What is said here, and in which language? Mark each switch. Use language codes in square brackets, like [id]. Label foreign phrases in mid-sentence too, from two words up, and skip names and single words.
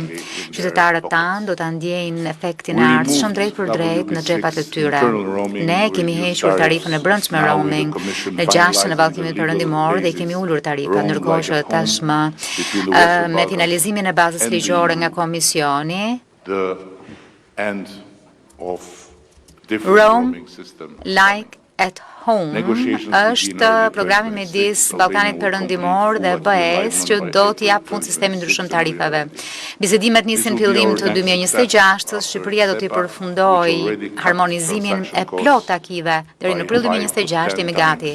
[sq] Qytetarët tanë do ta ndjejnë efektin e ardhshëm drejt për drejt në xhepat e tyre. Ne kemi hequr tarifën e brendshme roaming në 6 në Ballkanin Perëndimor dhe kemi ulur tarifat, ndërkohë që tashmë me finalizimin e bazës ligjore nga Komisioni, [en] Rome like at home [sq] është programi midis Ballkanit Perëndimor dhe BE-s që do të jap fund sistemi ndryshëm tarifave. Bisedimet nisin fillim të 2026, Shqipëria do të përfundojë harmonizimin e plot akive deri në prill 2026 jemi gati.